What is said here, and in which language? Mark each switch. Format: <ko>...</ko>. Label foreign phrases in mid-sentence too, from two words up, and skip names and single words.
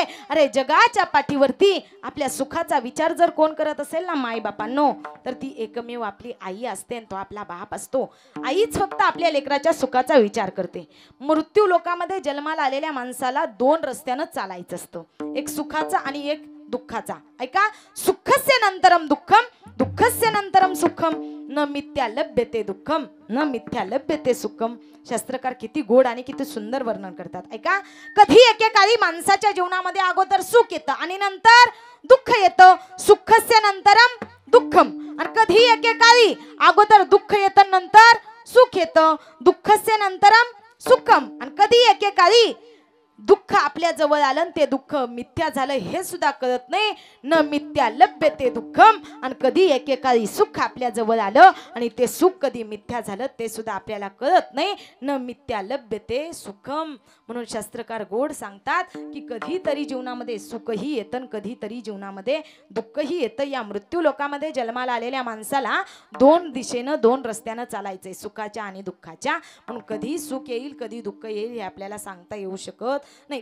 <mr>अरे जगाच्या पाठीवरती आपल्या सुखाचा विचार जर कोण करत असेल ना माय बापांनो तर ती एकमेव आपली आई असते आणि तो आपला बाप असतो. आईच फक्त आपल्या लेकराच्या सुखाचा विचार करते. मृत्यू लोकामध्ये जन्माला आलेल्या माणसाला दोन रस्त्यानं चालायचं असतं, एक सुखाचा आणि एक दुःखाचा. ऐका,</mr> <sa>सुखस्य नंतरम दुःखम दुःखस्य नंतरम सुखम न मिथ्या लभ्यते दुःखम न मिथ्या लभ्यते सुखम.</sa> <mr>शास्त्रकार किती गोड आणि किती सुंदर वर्णन करतात. ऐका, कधी एकेकाळी माणसाच्या जीवनामध्ये अगोदर सुख येतं आणि नंतर दुःख येतं.</mr> <sa>सुखस्य नंतरम दुःखम.</sa> <mr>आणि कधी एकेकाळी अगोदर दुःख येतं नंतर सुख येतं.</mr> <sa>दुःखस्य नंतरम सुखम.</sa> <mr>आणि कधी एकेकाळी दुःख आपल्या जवळ आलं ते दुःख मिथ्या झालं हे सुद्धा कळत नाही.</mr> <sa>न मिथ्या लभ्यते दुःखम.</sa> <mr>आणि कधी एकेकाळी सुख आपल्या जवळ आलं आणि ते सुख कधी मिथ्या झालं ते सुद्धा आपल्याला कळत नाही.</mr> <sa>न मिथ्या लभ्यते सुखम.</sa> <mr>म्हणून शास्त्रकार गोड सांगतात की कधीतरी जीवनामध्ये सुखही येतं, कधीतरी जीवनामध्ये दुःखही येतं. या मृत्यू लोकामध्ये जन्माला आलेल्या माणसाला दोन दिशेनं दोन रस्त्यानं चालायचंय, सुखाच्या आणि दुःखाच्या. म्हणून कधी सुख येईल कधी दुःख येईल हे आपल्याला सांगता येऊ शकत नाही.</mr>